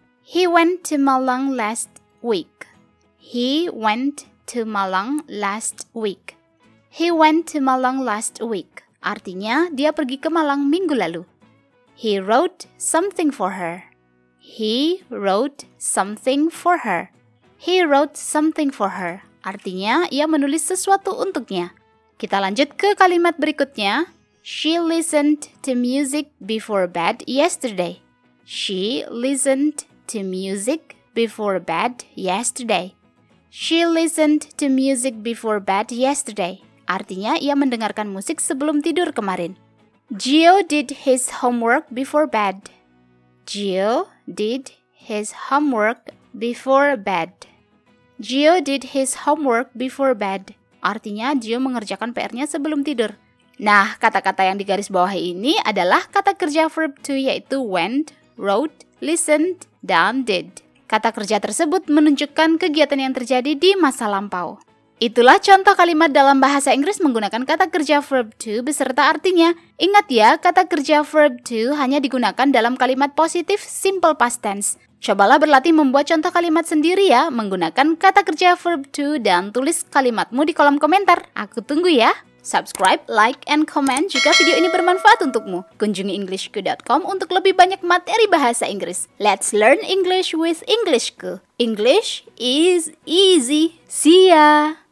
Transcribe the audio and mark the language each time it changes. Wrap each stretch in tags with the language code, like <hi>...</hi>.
<en>He went to Malang last week. He went to Malang last week. He went to Malang last week.</en> <id>Artinya, dia pergi ke Malang minggu lalu.</id> <en>He wrote something for her. He wrote something for her. He wrote something for her.</en> <id>Artinya, ia menulis sesuatu untuknya. Kita lanjut ke kalimat berikutnya.</id> <en>She listened to music before bed yesterday. She listened to music before bed yesterday. She listened to music before bed yesterday.</en> <id>Artinya, ia mendengarkan musik sebelum tidur kemarin.</id> <en>Gio did his homework before bed. Gio did his homework before bed. Gio did his homework before bed.</en> <id>Artinya, Gio mengerjakan PR-nya sebelum tidur. Nah, kata-kata yang digaris bawahi ini adalah kata kerja verb to, yaitu went, wrote, listened, dan did. Kata kerja tersebut menunjukkan kegiatan yang terjadi di masa lampau. Itulah contoh kalimat dalam bahasa Inggris menggunakan kata kerja verb to beserta artinya. Ingat ya, kata kerja verb to hanya digunakan dalam kalimat positif simple past tense. Cobalah berlatih membuat contoh kalimat sendiri ya, menggunakan kata kerja verb to dan tulis kalimatmu di kolom komentar. Aku tunggu ya.</id> <en>Subscribe, like, and comment</en> <id>jika video ini bermanfaat untukmu. Kunjungi englishku.com untuk lebih banyak materi bahasa Inggris.</id> <en>Let's learn English with Englishku. English is easy. See ya!</en>